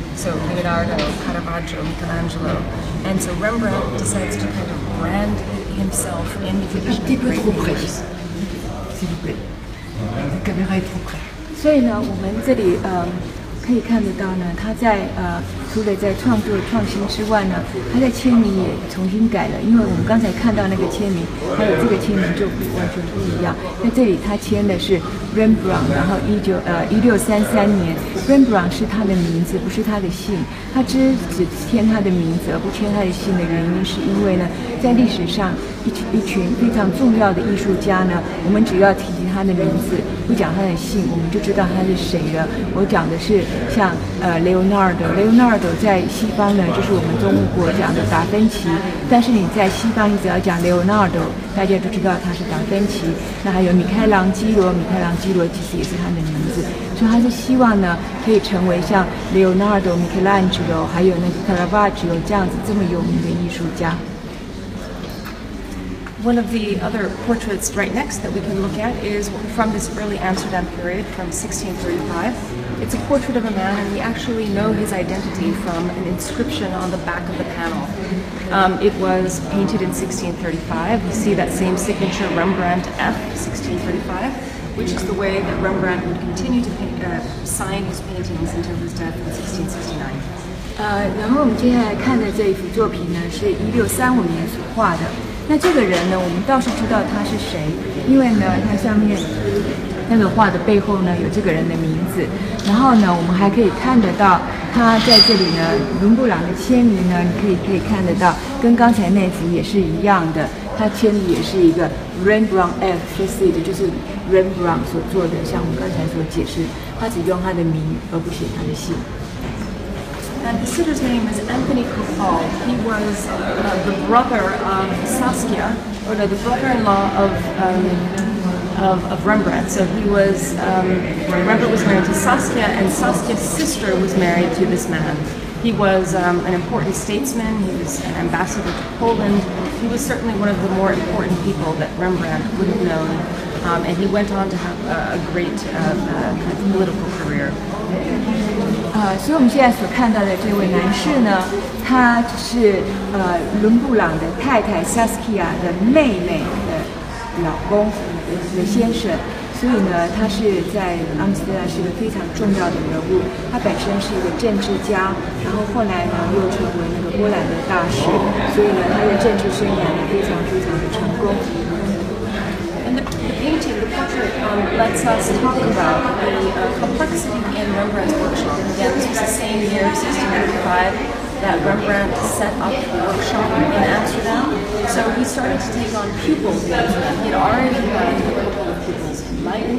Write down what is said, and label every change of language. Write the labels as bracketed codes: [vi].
[en] So Leonardo, Caravaggio, Michelangelo. And so Rembrandt decides to kind of brand himself in the tradition of great painters. [fr] S'il vous plaît. La caméra est trop près. [zh] 所以呢，我们这里可以看得到呢，他在除了在创作创新之外呢，他在签名也重新改了。因为我们刚才看到那个签名，还有这个签名就完全不一样。那这里他签的是 Rembrandt， 然后1633年 ，Rembrandt 是他的名字，不是他的姓。他只签他的名字而不签他的姓的原因，是因为呢，在历史上一群非常重要的艺术家呢，我们只要提及他的名字，不讲他的姓，我们就知道他是谁了。我讲的是像Leonardo 在西方呢，就是我们中国讲的达芬奇，但是你在西方，你只要讲 Leonardo， 大家就知道他是达芬奇。那还有米开朗基罗其实也是他的名字，所以他是希望呢，可以成为像 Leonardo、Michelangelo 还有那个 Caravaggio 这样子这么有名的艺术家。 [en] One of the other portraits right next that we can look at is from this early Amsterdam period from 1635. It's a portrait of a man, and we actually know his identity from an inscription on the back of the panel. It was painted in 1635. You see that same signature, Rembrandt F, 1635, which is the way that Rembrandt would continue to sign his paintings until his death in 1669. [zh] 然后我们接下来看的这一幅作品呢，是1635年所画的。那这个人呢，我们倒是知道他是谁，因为呢，他上面那个画的背后呢有这个人的名字，然后呢，我们还可以看得到他在这里呢，伦勃朗的签名呢，你可以看得到，跟刚才那幅也是一样的，他签的也是一个 Rembrandt F 就是 Rembrandt 所做的，像我们刚才所解释，他只用他的名而不写他的姓。 [en] And the sitter's name is Anthony Coupeau. He was the brother of Saskia, or no, the brother-in-law of Rembrandt. So he was Rembrandt was married to Saskia, and Saskia's sister was married to this man. He was an important statesman. He was an ambassador to Poland. He was certainly one of the more important people that Rembrandt would have known, and he went on to have a great kind of political career. [zh] 所以我们现在所看到的这位男士呢，他是伦勃朗的太太 Saskia 的妹妹的老公的先生，所以呢，他是在阿姆斯特丹是一个非常重要的人物。他本身是一个政治家，然后后来呢又成为那个波兰的大使，所以呢，他的政治生涯呢非常非常的成功。 [en] The painting, the portrait, lets us talk about the complexity in Rembrandt's workshop. Again, this was the same year, 1695, that Rembrandt set up a workshop in Amsterdam. So he started to take on pupils in Amsterdam. He had already had a couple of pupils in Leiden.